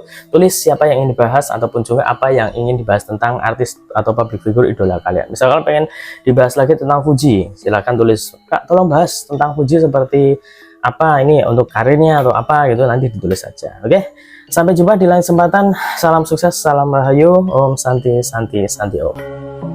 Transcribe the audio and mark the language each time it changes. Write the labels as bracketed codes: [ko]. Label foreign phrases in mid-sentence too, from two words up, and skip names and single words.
[id] Tulis siapa yang ingin dibahas ataupun juga apa yang ingin dibahas tentang artis atau [en] public figure [id] idola kalian. Misalkan pengen dibahas lagi tentang Fuji, silahkan tulis, Kak tolong bahas tentang Fuji seperti apa ini untuk karirnya atau apa gitu, nanti ditulis saja. Oke, sampai jumpa di lain kesempatan. Salam sukses, salam rahayu, [sa] Om Santi Santi Santi Om.